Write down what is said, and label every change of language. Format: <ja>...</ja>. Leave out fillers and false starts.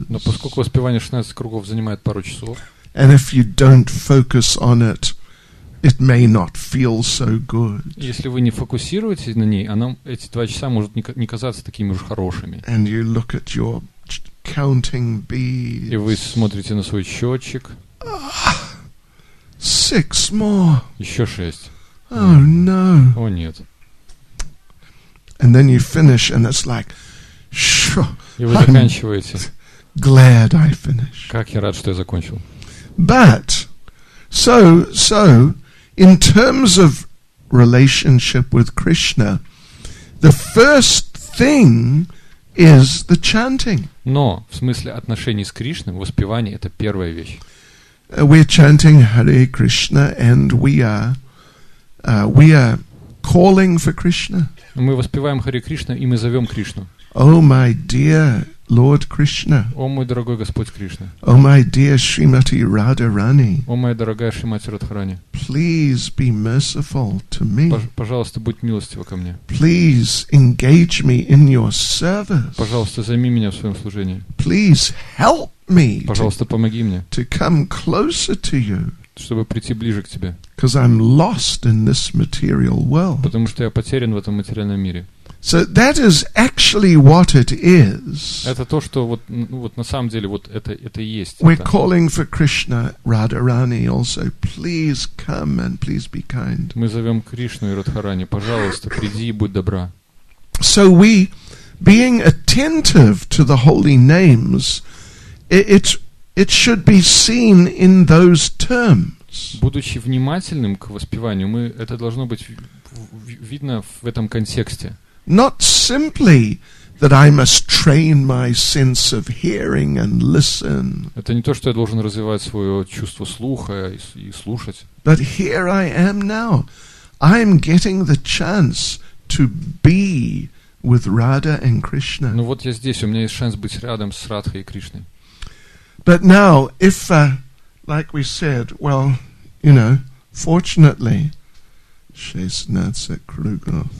<ru>Но поскольку воспевание 16 кругов занимает пару часов,</ru> <en>And if you don't focus on it, it may not feel so good.</en> <ru>если вы не фокусируетесь на ней, эти 2 часа может не казаться такими уж хорошими.</ru> <en>And you look at your counting beads.</en> <ru>И вы смотрите на свой счетчик.</ru> <en>6 more.</en> <ru>Еще 6.</ru> <en>Oh no.</en> <ru>О нет.</ru> <en>And then you finish and it's like, sure,</en> <ru>И вы заканчиваете.</ru> <en>glad I finished.</en> <ru>Как я рад, что я закончил.</ru> <en>But, so, in terms of relationship with Krishna, the first thing is the chanting.</en> <ru>Но в смысле отношений с Кришной, воспевание — это первая вещь.</ru> <en>We're chanting Hare Krishna and we are calling for Krishna.</en> <ru>Мы воспеваем Харе Кришна, и мы зовем Кришну.</ru> <en>Oh my dear Lord Krishna.</en> <ru>О мой дорогой Господь Кришна.</ru> <en>Oh my dear Srimati Radharani.</en> <ru>О моя дорогая Шримати Радхарани.</ru> <en>Please be merciful to me.</en> <ru>Пожалуйста, будь милостива ко мне.</ru> <en>Please engage me in your service.</en> <ru>Пожалуйста, займи меня в своем служении.</ru> <en>Please help me</en> <ru>Пожалуйста, помоги мне</ru> <en>to come closer to you.</en> <ru>чтобы прийти ближе к тебе.</ru> <en>Because I'm lost in this material world.</en> <ru>Потому что я потерян в этом материальном мире.</ru> <en>So that is actually what it is.</en> <ru>Это то, что вот на самом деле вот это и есть.</ru> <en>We're calling for Krishna, Radharani also. Please come and please be kind.</en> <ru>Мы зовем Кришну и Радхарани, пожалуйста, приди и будь добра.</ru> <en>So we, being attentive to the holy names, it should be seen in those terms.</en> <ru>Будучи внимательным к воспеванию, это должно быть видно в этом контексте.</ru> <en>Not simply that I must train my sense of hearing and listen.</en> <ru>Это не то, что я должен развивать свое чувство слуха и слушать.</ru> <en>But here I am now. I'm getting the chance to be with Radha and Krishna.</en> <ru>Ну вот я здесь, у меня есть шанс быть рядом с Радхой и Кришной.</ru> <en>But now, if, like we said, well, fortunately,</en> <ru>16 кругов.</ru>